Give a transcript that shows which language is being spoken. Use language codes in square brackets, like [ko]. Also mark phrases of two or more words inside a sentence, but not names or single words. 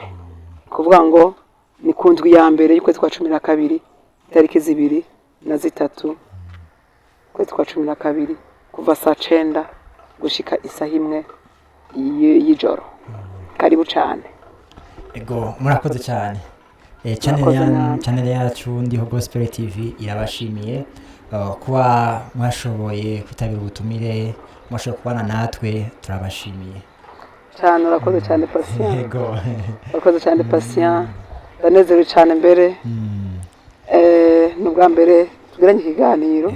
[rn] Kuvuga ngo ni kundwi ya mbere y'ukwezi kwa 12 itariki 2 na 3 kwezi kwa 12 kuva saa 9 gushika isaha 1 y'ijoro. Karibu cyane. Ego murakoze cyane. Channel yacu ndiho Gospel TV irabashimiye kuba mwashoboye kwitabira ubutumire, mwashoboye kubana natwe, turabashimiye cyane. Urakoze cyane Patient. Yego urakoze cyane Patient. Ndanezerewe cyane mbere n'ubwa mbere tugiranye ikiganiro.